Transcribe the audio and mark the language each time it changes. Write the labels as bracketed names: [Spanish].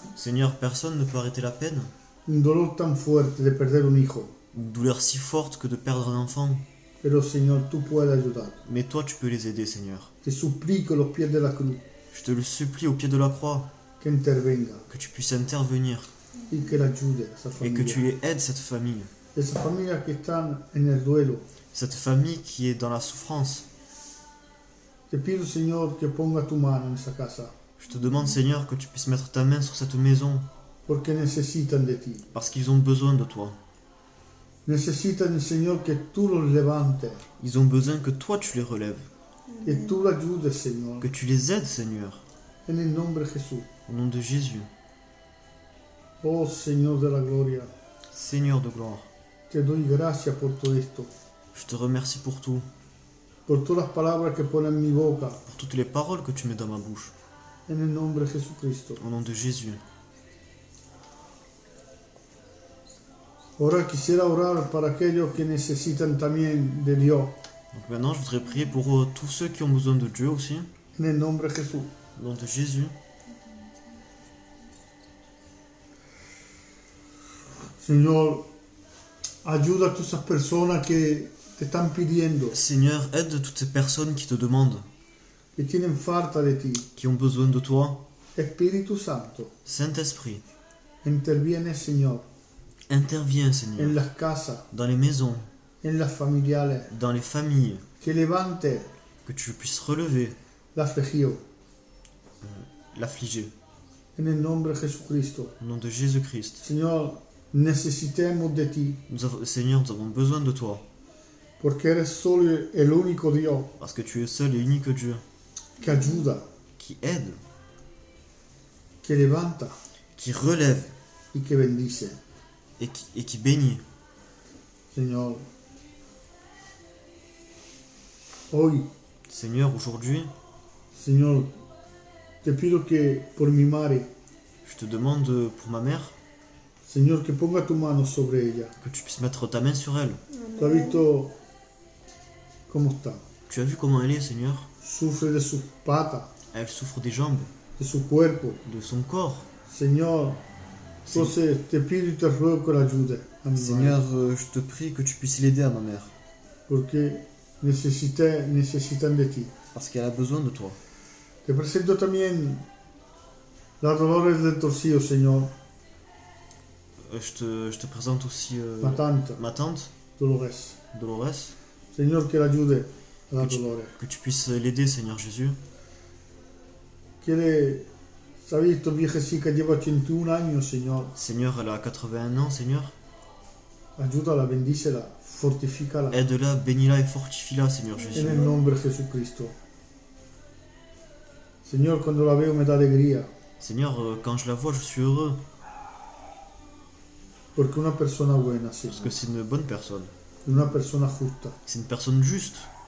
[French] Seigneur, personne ne peut arrêter la peine. [Spanish] un dolor tan fuerte de perder un hijo. [French] Une douleur si forte que de perdre un enfant. [Spanish] Pero Señor, tú puedes ayudar. [French] Mais toi, tu peux les aider, Seigneur. [Spanish] Te suplico a los pies de la cruz [French] Je te le supplie au pied de la croix, [Spanish] que intervenga [French] que tu puisses intervenir [Spanish] y que la ayude a esa [French] et que [Spanish] familia. [French] tu aides cette famille. [Spanish] Esa familia que están en el duelo. [French] Cette famille qui est dans la souffrance. [Spanish] Te pido, Señor, que ponga tu mano en esa casa, [French] Je te demande, Seigneur, que tu puisses mettre ta main sur cette maison, [Spanish] porque necesitan de ti. [French] parce qu'ils ont besoin de toi. [Spanish] Necesitan, Señor, que tú los levantes, [French] Ils ont besoin que toi, tu les relèves, [Spanish] que tú los ayudes, Señor, [French] que tu les aides, Seigneur, [Spanish] en el nombre de Jesús. [French] au nom de Jésus. [Spanish] Oh, Señor de la gloria, [French] Seigneur de gloire, [Spanish] te doy gracias por todo esto, [French] je te remercie pour tout, [Spanish] por todas las palabras que pones en mi boca, [French] pour toutes les paroles que tu mets dans ma bouche, [Spanish] en el nombre de Jesucristo. [French] au nom de Jésus. [Spanish] Ahora quisiera orar para aquellos que necesitan también de Dios, [French] Donc maintenant, je voudrais prier pour tous ceux qui ont besoin de Dieu aussi, [Spanish] en el nombre de Jesús. [French] au nom de Jésus. [Spanish] Señor, ayuda a todas esas personas que te están pidiendo, [French] Seigneur, aide toutes ces personnes qui te demandent, [Spanish] que tienen falta de ti. [French] qui ont besoin de toi. [Spanish] Espíritu Santo, [French] Saint-Esprit, [Spanish] interviene, Señor, [French] interviens, [Spanish] en [French] Seigneur, [Spanish] las casas, [French] dans les maisons, [Spanish] en las familiares, [French] dans les familles, [Spanish] que levante [French] que tu puisses relever [Spanish] la afligido, [French] l'affligé, [Spanish] en el nombre de Jesucristo. [French] au nom de Jésus-Christ. [Spanish] Señor, necesitemos de ti, [French] Seigneur, nous avons besoin de toi, [Spanish] porque eres solo el único Dios [French] parce que tu es le seul et unique Dieu, [Spanish] que ayuda, [French] qui aide, [Spanish] que levanta [French] qui relève [Spanish] y que bendice. [French] et qui bénit. [Spanish] Señor, hoy, [French] Seigneur, aujourd'hui, [Spanish] Señor, te pido que por mi madre, [French] je te demande pour ma mère [Spanish] Señor, que ponga tu mano sobre ella. [French] que tu puisses mettre ta main sur elle. [Spanish] ¿Tú has visto cómo está? [French] Tu as vu comment elle est, Seigneur? [Spanish] Sufre de sus patas, [French] Elle souffre des jambes, [Spanish] de su cuerpo. [French] de son corps. [Spanish] Señor, entonces te pido y te ruego que la ayudes a mi [French] Seigneur, [Spanish] madre, [French] je te prie que tu puisses l'aider à ma mère, [Spanish] porque necesitan de ti. [French] parce qu'elle a besoin de toi. [Spanish] Te presento también la Dolores del Torcido, Señor, [French] Je te présente aussi ma tante, ma tante, Dolores. Dolores. [Spanish] Señor, que la ayude da dolore. [French] que tu puisses l'aider, Seigneur Jésus. [Spanish] ¿Sabes estos viejecitos que lleva 81 años, Señor? [French] Seigneur, elle a 81 ans, Seigneur. [Spanish] Ayúdala, bendícela, fortifícala. [French] Aide-la, bénis-la et fortifie-la, Seigneur [Spanish] En [French] Jésus. [Spanish] el nombre de Jesucristo. Señor, cuando la veo me da alegría. [French] Seigneur, quand je la vois, je suis heureux. [Spanish] Porque una persona buena, [French] Parce [Spanish] Señor. [French] que c'est une bonne personne. [Spanish] Una persona justa. [French] C'est une personne juste.